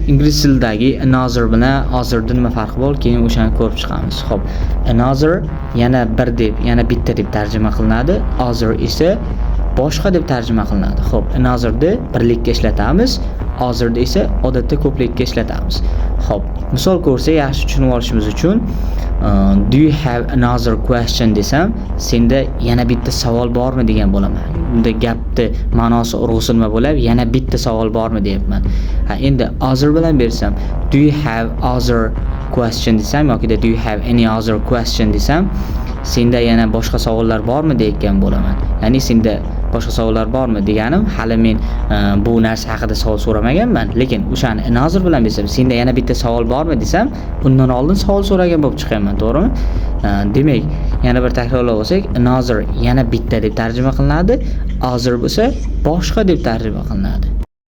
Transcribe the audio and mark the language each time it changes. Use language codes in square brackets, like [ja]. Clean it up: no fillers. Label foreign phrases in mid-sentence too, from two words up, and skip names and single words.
[uz] ingliz tilidagi another bilan hozirda nima farqi bor, keyin o'shani ko'rib chiqamiz. Xo'p, another yana bir deb, yana bitta deb tarjima qilinadi. Other esa boshqa deb tarjima qilinadi. Xo'p, anotherni birlikka ishlatamiz, otherni esa odatda ko'plikka ishlatamiz. Xo'p, misol ko'rsak yaxshi tushunib olishimiz uchun [en] do you have another question [uz] desam, senda yana bitta savol bormi degan bo'laman. Bunda gapni ma'nosi urg'usi nima bo'ladi? Yana bitta savol bormi deyapman. Endi other bilan bersam, [en] do you have other question [uz] desam yoki [en] do you have any other question [uz] desam, senda yana boshqa savollar bormi deyotgan bo'laman. Ya'ni senda boshqa savollar bormi deganim, hali men bu narsa haqida savol so'ramaganman, lekin o'shani another bilan desam, senda yana bitta savol bormi desam, undan oldin savol so'ragan bo'lib chiqaman, to'g'rimi? Demak, yana bir takrorlab olsak, another yana bitta deb tarjima qilinadi, other bo'lsa boshqa deb tarjima qilinadi.